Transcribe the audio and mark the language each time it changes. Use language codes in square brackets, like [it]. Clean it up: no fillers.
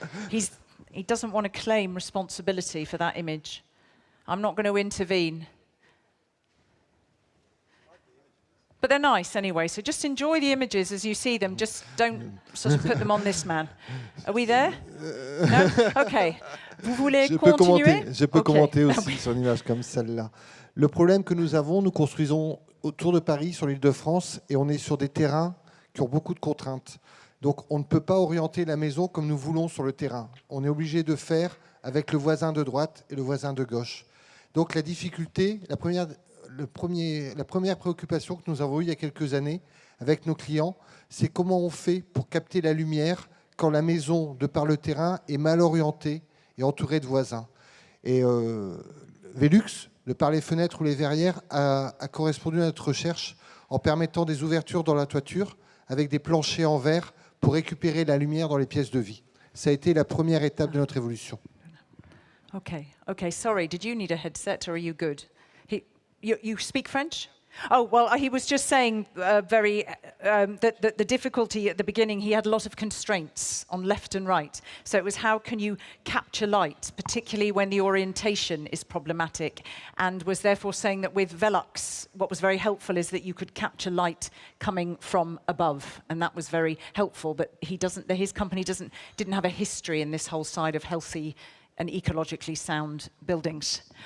[en] He doesn't want to claim responsibility for that image. I'm not going to intervene. But they're nice anyway, so just enjoy the images as you see them. Just don't sort of put them on this man. Are we there? No? Okay. [fr] Vous voulez continuer? Je peux commenter aussi sur une image comme celle-là. Le problème que nous avons, nous construisons autour de Paris, sur l'Île-de-France, et on est sur des terrains qui ont beaucoup de contraintes. Donc on ne peut pas orienter la maison comme nous voulons sur le terrain. On est obligé de faire avec le voisin de droite et le voisin de gauche. Donc la difficulté, la première la première préoccupation que nous avons eue il y a quelques années avec nos clients, c'est comment on fait pour capter la lumière quand la maison, de par le terrain, est mal orientée et entourée de voisins. Et VELUX, de par les fenêtres ou les verrières, a correspondu à notre recherche en permettant des ouvertures dans la toiture avec des planchers en verre pour récupérer la lumière dans les pièces de vie. Ça a été la première étape de notre évolution. [en] Okay, sorry, did you need a headset or are you good? You speak French? Oh, well, he was just saying that the difficulty at the beginning, he had a lot of constraints on left and right. So it was how can you capture light, particularly when the orientation is problematic, and was therefore saying that with VELUX, what was very helpful is that you could capture light coming from above, and that was very helpful, but his company didn't have a history in this whole side of healthy and ecologically sound buildings.